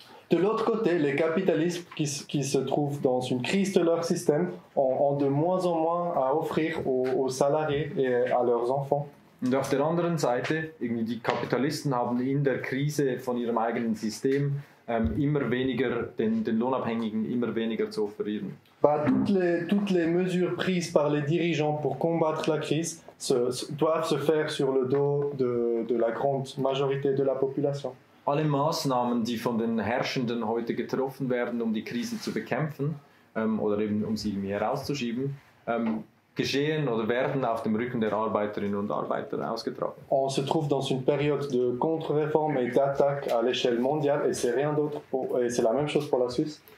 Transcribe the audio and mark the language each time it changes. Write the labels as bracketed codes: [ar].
[fr] De l'autre côté, les capitalistes qui se trouvent dans une crise de leur système ont de moins en moins à offrir aux salariés et à leurs enfants. [de] Und auf der anderen Seite, irgendwie die Kapitalisten haben in der Krise von ihrem eigenen System immer weniger, den Lohnabhängigen immer weniger zu offerieren. [fr] Bah, toutes les mesures prises par les dirigeants pour combattre la crise doivent se faire sur le dos de la grande majorité de la population. [de] Alle Maßnahmen, die von den Herrschenden heute getroffen werden, um die Krise zu bekämpfen oder eben um sie irgendwie herauszuschieben, geschehen oder werden auf dem Rücken der Arbeiterinnen und Arbeiter ausgetragen. [fr] On se trouve dans une période de contre-réforme et d'attaque à l'échelle mondiale et c'est rien d'autre et c'est la même chose pour la Suisse.